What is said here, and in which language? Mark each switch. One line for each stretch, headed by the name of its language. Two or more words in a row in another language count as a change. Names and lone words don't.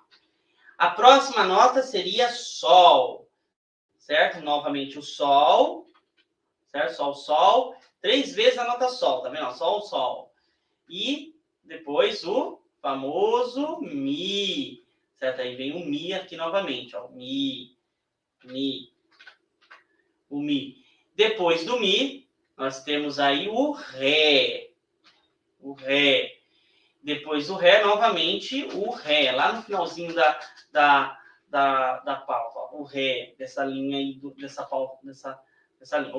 Portuguese: A próxima nota seria Sol, certo? Novamente o Sol, certo? Sol, Sol. 3 vezes a nota Sol, tá vendo? Sol, Sol. E depois o famoso Mi, certo? Aí vem o Mi aqui novamente, ó. Mi, Mi, o Mi. Depois do Mi, nós temos aí o Ré. O Ré. Depois do Ré, novamente, o Ré. Lá no finalzinho da pauta. O Ré, dessa linha aí, dessa linha.